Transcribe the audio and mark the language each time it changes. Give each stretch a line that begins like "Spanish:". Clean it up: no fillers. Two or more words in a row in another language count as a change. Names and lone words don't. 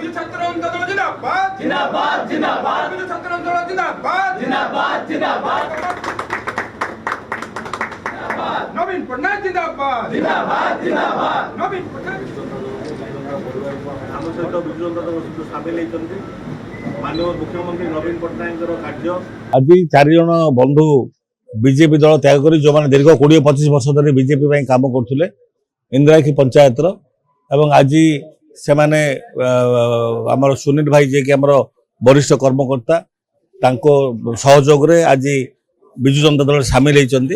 Odia: ଛାତ୍ର ଆନ୍ଦୋଳନ ଜିନ୍ଦାବାଦ ଜିନ୍ଦାବାଦ ଜିନ୍ଦାବାଦ ବିଜୁ ଛାତ୍ର ଆନ୍ଦୋଳନ ଜିନ୍ଦାବାଦ ଜିନ୍ଦାବାଦ ଜିନ୍ଦାବାଦ ନବୀନ ପଟ୍ଟନାୟକ ଜିନ୍ଦାବାଦ ଜିନ୍ଦାବାଦ ଜିନ୍ଦାବାଦ নবীন পটনায়ক ଆମ ସହିତ ବିଜୁ ଜନତା ଦଳ ସହିତ ସାମିଲ ହେଇଛନ୍ତି ମାନନୀୟ ମୁଖ୍ୟମନ୍ତ୍ରୀ ନବୀନ ପଟ୍ଟନାୟକଙ୍କର କାର୍ଯ୍ୟ ଆଜି 4 ଜଣ ବନ୍ଧୁ ବିଜେପି ଦଳ ତ୍ୟାଗ କରି ଯେଉଁମାନେ ଦୀର୍ଘ 20-25 ବର୍ଷ ଧରି ବିଜେପି ପାଇଁ କାମ କରୁଥିଲେ ଇନ୍ଦିରାକ୍ଷୀ ପଞ୍ଚାୟତର ଏବଂ ଆଜି ସେମାନେ ଆମର ସୁନୀଲ ଭାଇ ଯିଏକି ଆମର ବରିଷ୍ଠ କର୍ମକର୍ତ୍ତା ତାଙ୍କ ସହଯୋଗରେ ଆଜି ବିଜୁ ଜନତା ଦଳରେ ସାମିଲ ହେଇଛନ୍ତି।